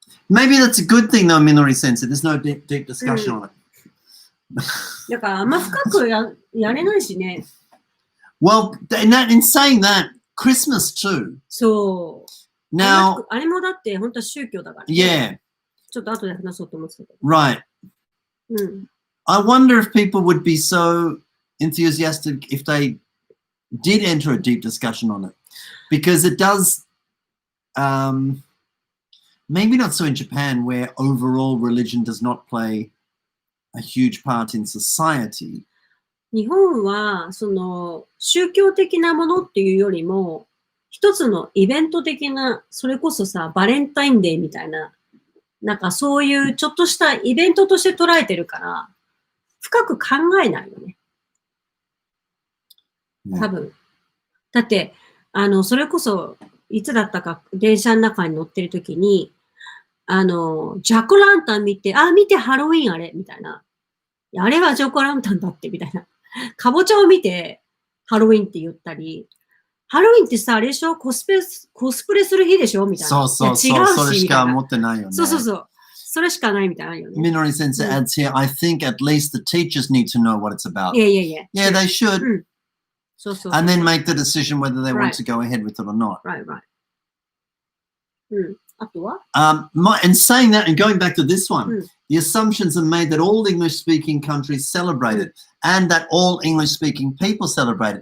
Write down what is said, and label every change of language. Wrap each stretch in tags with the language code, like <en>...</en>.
<en>Maybe that's a good thing though, Minori Sensei. There's no deep discussion on it.</en> <ja>だからあんま深くやれないしね。</ja> <en>Well, in saying that, Christmas too.</en> <ja>そう。</ja> <en>Now,</en> <ja>あれもだって本当は宗教だから、ね。</ja> <en>yeah.</en> <ja>ちょっと後で話そうと思ってたけど。</ja> <en>Right.</en> <ja>うん。</ja> <en>I wonder if people would be so enthusiastic if they did enter a deep discussion on it. Because it does, maybe not so in Japan, where overall religion does not play a huge part in society.</en> <ja>日本は、宗教的なものっていうよりも、一つのイベント的な、それこそさ、バレンタインデーみたいな、なんかそういうちょっとしたイベントとして捉えてるから、深く考えないよね。多分。だって、それこそ、いつだったか電車の中に乗ってる時に、ジャックランタン見て、見てハロウィンあれみたいな。あれはジャックランタンだって、みたいな。かぼちゃを見て、ハロウィンって言ったり、ハロウィンってさ、あれでしょコスプレする日でしょみたいな。そうそうそう。いや違うし、それしか持ってないよね。そうそうそう。それしかないみたいなよね。</ja> <en>Minori Sensei adds here, I think at least the teachers need to know what it's about. Yeah. Yeah, they should.</en> <ja>そうそう。</ja> <en>And then make the decision whether they want to go ahead with it or not. Right.</en> <ja>あとは</ja> <en>And saying that and going back to this one, the assumptions are made that all English-speaking countries celebrate it and that all English-speaking people celebrate it.</en>